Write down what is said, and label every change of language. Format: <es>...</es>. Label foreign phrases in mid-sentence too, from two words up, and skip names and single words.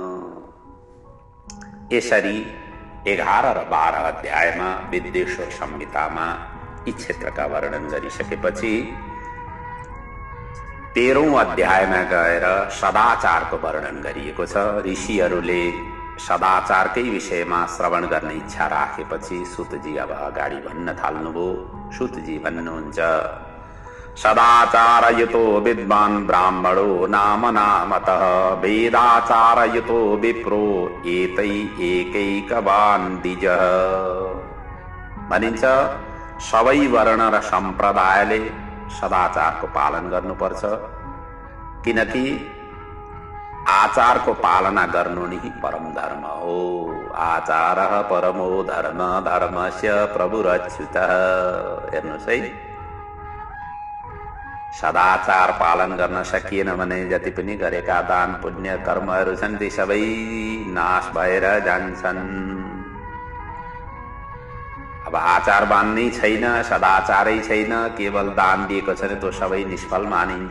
<ne>यसरी 11 र 12 अध्यायमा विद्वेश्वर संहितामा यी क्षेत्रका वर्णन गरिसकेपछि 13औं अध्यायमा गएर सदाचारको वर्णन गरिएको छ। ऋषिहरूले सदाचारकै विषयमा श्रवण गर्ने इच्छा राखेपछि सुतजी अब अगाडि भन्न थाल्नुभयो। सुतजी भन्नुहुन्छ,</ne> <sa>सदाचारयुतो विद्वान् ब्राह्मणो नाम नामतः वेदाचारयुतो विप्रो एतै एकैकवान् द्विजः।</sa> <ne>भनिन्छ सबै वर्ण र सम्प्रदायले सदाचारको पालन गर्नुपर्छ, किनकि आचारको पालना गर्नु नै परम धर्म हो।</ne> <sa>आचारः परमो धर्म धर्मस्य प्रभुरच्युतः।</sa> <ne>हेर्नुहोस् है, सदाचार पालन गर्न सकिएन भने जति पनि गरेका दान पुण्य कर्महरू छन् ती सबै नाश भएर जान्छन्। अब आचारवान नै छैन, सदाचारै छैन, केवल दान दिएको छ भने त्यो सबै निष्फल मानिन्छ।</ne>